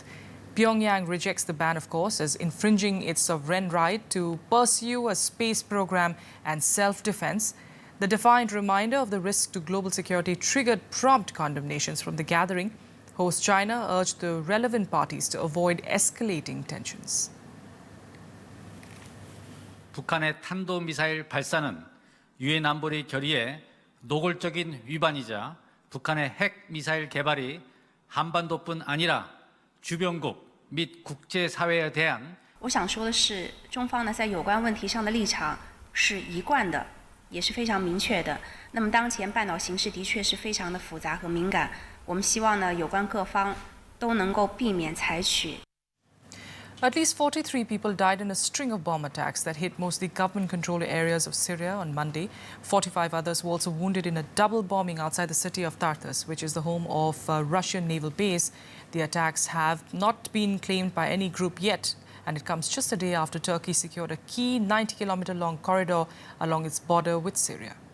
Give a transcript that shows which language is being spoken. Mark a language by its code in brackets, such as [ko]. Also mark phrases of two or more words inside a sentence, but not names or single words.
[en] Pyongyang rejects the ban, of course, as infringing its sovereign right to pursue a space program and self-defense. The defiant reminder of the risk to global security triggered prompt condemnations from the gathering. Host China urged the relevant parties to avoid escalating tensions. [ko] 북한의 탄도미사일 발사는 유엔 안보리 결의의 노골적인 위반이자 북한의 핵 미사일 개발이 한반도뿐 아니라 주변국 및 국제사회에 대한 [zh] 我想说的是，中方呢在有关问题上的立场是一贯的，也是非常明确的。那么当前半岛形势的确是非常的复杂和敏感，我们希望呢有关各方都能够避免采取。 [en] At least 43 people died in a string of bomb attacks that hit mostly government-controlled areas of Syria on Monday. 45 others were also wounded in a double bombing outside the city of Tartus, which is the home of a Russian naval base. The attacks have not been claimed by any group yet, and it comes just a day after Turkey secured a key 90-kilometer-long corridor along its border with Syria.